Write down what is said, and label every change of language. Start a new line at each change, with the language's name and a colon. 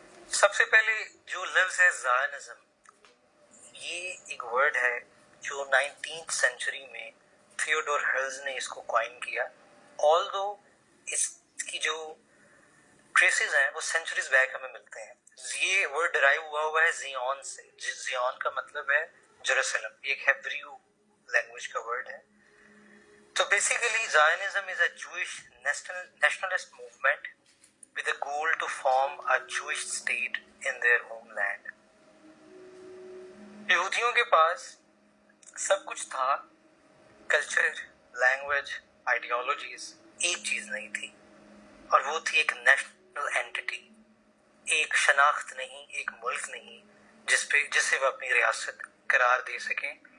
Hindi: सबसे पहले जो लफ्ज़ है ज़ायोनिज़्म, ये एक वर्ड है जो 19th सेंचुरी में थियोडोर हर्ट्ज ने इसको कॉइन किया. ऑल्दो इसकी जो ट्रेसेस हैं वो सेंचुरीज बैक हमें मिलते हैं. ये वर्ड डिराइव हुआ है जियोन से. जियोन का मतलब है जेरूसलम. ये एक हिब्रू लैंग्वेज का वर्ड है.
English: तो basically Zionism is a Jewish nationalist movement with a goal to form a Jewish state in their homeland.
Hindi: यहूदियों के पास सब कुछ था, कल्चर, लैंग्वेज, आइडियोलॉजीज. एक चीज नहीं थी और वो थी एक नेशनल एंटिटी. एक शनाख्त नहीं, एक मुल्क नहीं जिसे वो अपनी रियासत करार दे सकें.